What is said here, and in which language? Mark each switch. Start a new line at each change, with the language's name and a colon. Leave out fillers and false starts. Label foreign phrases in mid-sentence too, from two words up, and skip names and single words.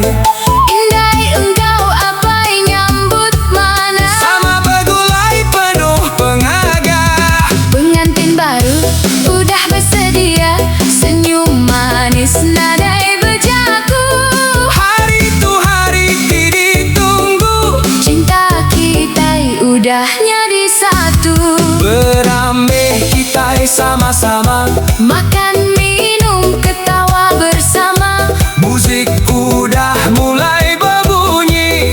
Iban: Indai engkau apai nyambut mana. Sama bergulai penuh pengaga. Pengantin baru udah bersedia, senyum manis nadai berjaku.
Malay: Hari itu hari ditunggu, Cinta kita udah jadi satu.
Iban: berambe kita sama-sama.
Malay: Makan minum ketawa bersama. Musik udah mulai berbunyi.